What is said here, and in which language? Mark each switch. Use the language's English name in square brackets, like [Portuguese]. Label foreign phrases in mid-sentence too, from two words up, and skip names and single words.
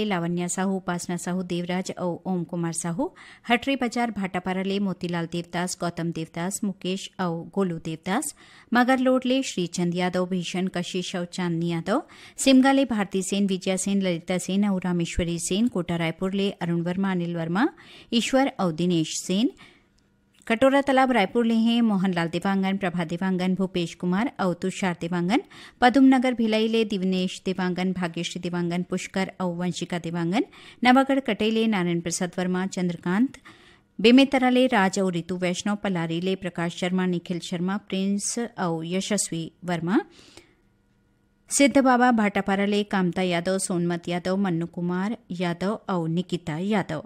[Chhattisgarhi] लावण्या साहू, उपासना साहू, देवराज और ओम कुमार साहू, हटरी बाजार भाटापाराले मोतीलाल देवदास, गौतम देवदास, मुकेश और गोलू देवदास, मगर लोडले श्रीचंद यादव, भीषण, कशिश और चांदनी यादव, सिमगाले भारती सेन, विजया सेन, ललिता सेन और रामेश्वरी सेन, कोटा रायपुरले अरुण वर्मा, अनिल वर्मा, ईश्वर और दिनेश सेन, कटोरा तालाब रायपुर ले हैं मोहनलाल देवांगन, प्रभा देवांगन, भूपेश कुमार और तुषार देवांगन, पदुमनगर भिलाई ले दिवनेश देवांगन, भाग्यश्री देवांगन, पुष्कर और वंशिका देवांगन, नवागढ़ कटेले नारायण प्रसाद वर्मा, चंद्रकांत, बेमेतरा ले राज और ऋतु वैष्णव, पलारी ले प्रकाश शर्मा, निखिल शर्मा, प्रिंस और यशस्वी वर्मा, सिद्ध बाबा भाटापारा ले कामता यादव, सोनमत यादव, मन्नू कुमार यादव और निकिता यादव।